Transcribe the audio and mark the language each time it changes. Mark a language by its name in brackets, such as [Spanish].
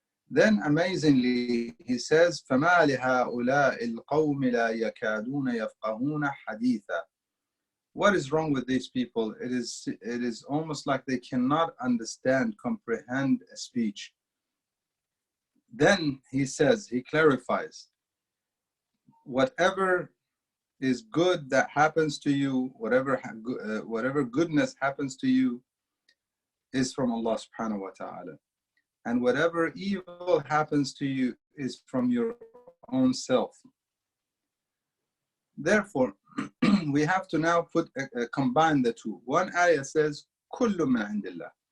[English] Then amazingly, he says, [Arabic] فَمَا لِهَؤُلَاءِ الْقَوْمِ لَا يَكَادُونَ يَفْقَهُونَ حَدِيثًا. [English] What is wrong with these people? It is almost like they cannot comprehend a speech. Then he says, he clarifies, whatever is good that happens to you, whatever goodness happens to you is from Allah subhanahu wa ta'ala. And whatever evil happens to you is from your own self. Therefore, we have to now combine the two. One ayah says, [Arabic] كُلُّ مِنْ عِنْدِ اللَّهِ.